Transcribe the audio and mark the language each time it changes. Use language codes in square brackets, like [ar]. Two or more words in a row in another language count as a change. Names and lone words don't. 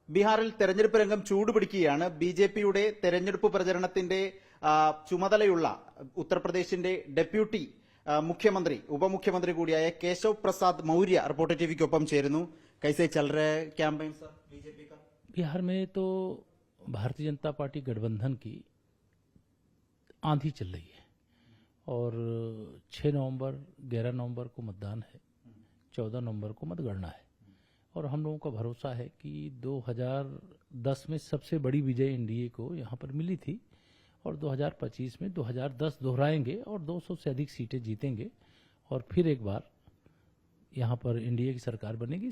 [ml] ബീഹാറിൽ തെരഞ്ഞെടുപ്പ് രംഗം ചൂടുപിടിക്കുകയാണ്. ബി.ജെ.പിയുടെ തെരഞ്ഞെടുപ്പ് പ്രചരണത്തിന്റെ ചുമതലയുള്ള ഉത്തർപ്രദേശിന്റെ ഡെപ്യൂട്ടി മുഖ്യമന്ത്രി ഉപമുഖ്യമന്ത്രി കൂടിയായ കേശവ് പ്രസാദ് മൗര്യ റിപ്പോർട്ടർ टीवी ചേരുന്നു. [hi] कैसे चल रहा है कैंपेन सर बीजेपी का? बिहार में तो भारतीय जनता पार्टी गठबंधन की आंधी चल रही है और 6 नवंबर 11 नवंबर को मतदान है, 14 नवंबर को मतगणना है और हम लोगों का भरोसा है कि 2010 में सबसे बड़ी विजय एनडीए को यहाँ पर मिली थी और 2025 में 2010 दोहराएंगे और 200 से अधिक सीटें जीतेंगे और फिर एक बार यहाँ पर एनडीए की सरकार बनेगी।